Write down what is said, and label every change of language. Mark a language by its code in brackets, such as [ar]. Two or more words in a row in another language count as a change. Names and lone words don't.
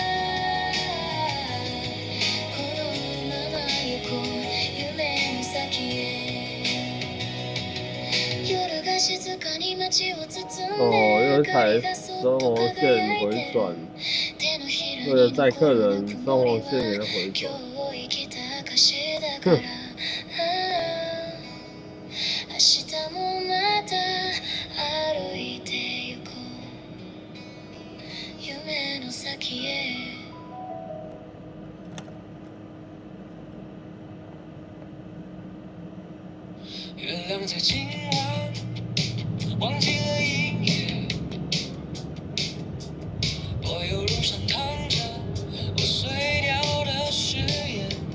[ja] このまま行こう夢の先へ夜が静かに街を包んで [zh] 有一台 [ja] 明かりがそっと [zh] 双黄线回 [ja] 輝いて [zh] 转， [ja] 手のひらに [zh] 为了载客人， [ja] 残る [zh] 双黄线给它回 [ja] 今日 [zh] 转。 [ja] を生きた証だから明日もまた歩いてゆこう夢の先へ [zh] 月亮在今晚忘记了音乐，柏油路上躺着我碎掉的誓言。